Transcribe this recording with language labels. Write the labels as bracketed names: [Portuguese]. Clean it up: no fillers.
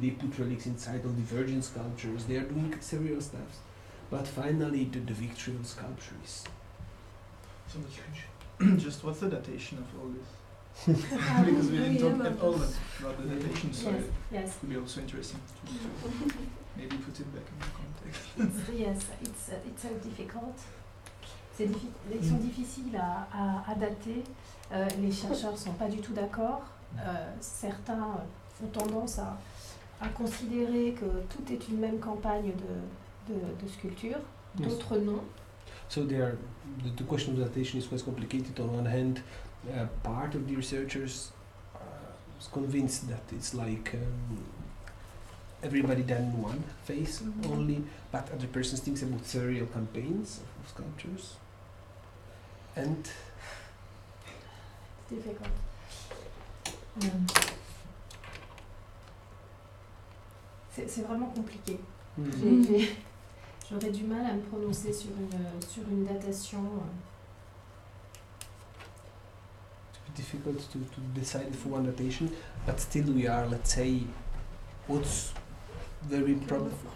[English] They put relics inside of the Virgin sculptures. They are doing several stuff, but finally, the victory of sculpture is So just what's the datation of all this? Because we didn't talk at all about the datation, so it Yes. could be also interesting to maybe put it back in the context. Yes, it's so difficult. [French] Ils sont difficiles à dater. Les chercheurs ne sont pas du tout d'accord. Certains ont tendance à considérer que tout est une même campagne de sculpture, d'autres non. [English] So the question of datation is quite complicated. On one hand, part of the researchers is convinced that it's like everybody done in one phase only, but other persons thinks about serial campaigns of sculptures. And it's difficult. [French] C'est vraiment compliqué. J'aurais du mal à me prononcer sur une datation. [English] It's difficult to decide for one datation, but still we are, let's say, what's very probable.